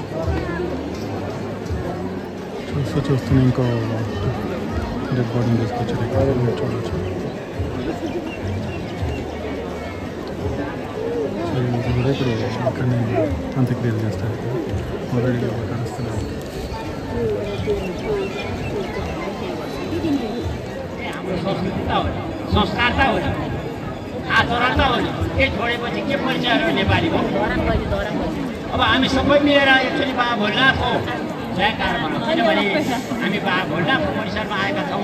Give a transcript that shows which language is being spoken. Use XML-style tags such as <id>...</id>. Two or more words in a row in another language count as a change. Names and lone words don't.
<te>చూస్తూనే ఇంకో</te> <en>dead bodyని</en> <te>తీసుకొచ్చారు ఇక్కడ మీరు చూడవచ్చు. సో ఇది కూడా ఇప్పుడు ఇక్కడనే అంత్యక్రియలు చేస్తారు. ఆల్రెడీ కలుస్తున్నారు.</te> <ne>संस्कार त हो नि, आचरण त हो नि। के छोडेपछि के परिचय हो नेपालीको? अब हामी सबै मिलेर एकचोटि बा भोलनाथको जयकार गरौँ, किनभने हामी बा भोलनाथको परिसरमा आएका छौँ।</ne>